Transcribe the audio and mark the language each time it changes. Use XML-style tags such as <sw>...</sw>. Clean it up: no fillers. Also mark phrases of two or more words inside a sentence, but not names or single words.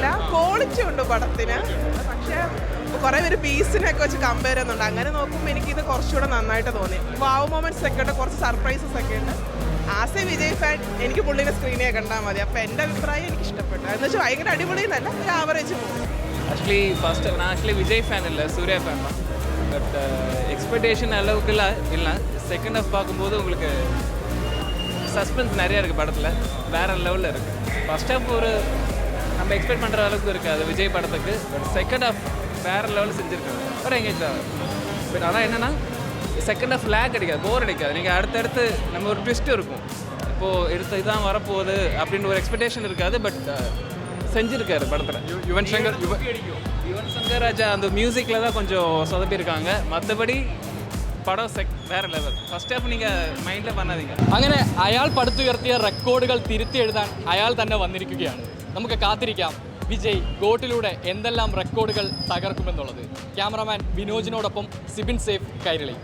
<ml>ക്വാളിറ്റി ഉണ്ട് പടത്തിന്, പക്ഷേ കുറേ പേര് പീസിനൊക്കെ വെച്ച് കമ്പയർ ചെയ്യുന്നുണ്ട്. അങ്ങനെ നോക്കുമ്പോൾ എനിക്കിത് കുറച്ചുകൂടെ നന്നായിട്ട് തോന്നി.</ml> <en>wow moments</en> <ml>ഒക്കെ ഉണ്ട്, കുറച്ച് സർപ്രൈസസ് ഒക്കെ ഉണ്ട്.</ml> <en>as a Vijay fan</en> <ml>എനിക്ക് പുള്ളിനെ സ്ക്രീനിൽ കണ്ടാൽ മതി. അപ്പോൾ എൻ്റെ അഭിപ്രായം എനിക്ക് ഇഷ്ടപ്പെട്ടു. എന്ന് വെച്ചാൽ ഭയങ്കര അടിപൊളി എന്നല്ല, ഒരു</ml> <en>average movie. actually Vijay fan</en> <ta>இல்லை, சூர்யா ஃபேன் தான்.</ta> <en>but expectation</en> <ta>அளவுக்கு இல்லை.</ta> <en>second half</en> <ta>பார்க்கும்போது உங்களுக்கு சஸ்பென்ஸ் நிறையா இருக்குது படத்தில், வேறு லெவலில் இருக்குது.</ta> <en>first half</en> <ta>நம்ம எக்ஸ்பெக்ட் பண்ணுற அளவுக்கு இருக்காது விஜய் படத்துக்கு.</ta> <en>but second half</en> <ta>வேறு லெவலில் செஞ்சுருக்காங்க. ஒரு எங்கேஜ் ஆகும். பட் ஆனால் என்னென்னா</ta> <en>second half</en> <ta>லேக் அடிக்காது, போர் அடிக்காது. நீங்கள் அடுத்தடுத்து நம்ம ஒரு ட்விஸ்ட்டு இருக்கும், இப்போது இதுதான் வரப்போகுது அப்படின்ற ஒரு எக்ஸ்பெக்டேஷன் இருக்காது. பட் செஞ்சுருக்காரு படத்தில். யுவன் சங்கர் ராஜா அந்த மியூசிக்கில் தான் கொஞ்சம் சொதப்பியிருக்காங்க.</ta> <ml>மற்றபடி പടം വേറെ ലെവൽ.</ml> <en>first half</en> <ml>നിങ്ങൾ മൈൻഡിൽ പറഞ്ഞാൽ. അങ്ങനെ അയാൾ പടുത്തുയർത്തിയ റെക്കോർഡുകൾ തിരുത്തി എഴുതാൻ അയാൾ തന്നെ വന്നിരിക്കുകയാണ്. നമുക്ക് കാത്തിരിക്കാം വിജയ് ഗോട്ടിലൂടെ എന്തെല്ലാം റെക്കോർഡുകൾ തകർക്കുമെന്നുള്ളത്. ക്യാമറമാൻ വിനോജിനോടൊപ്പം സിബിൻ സേഫ്, കൈരളി.</ml>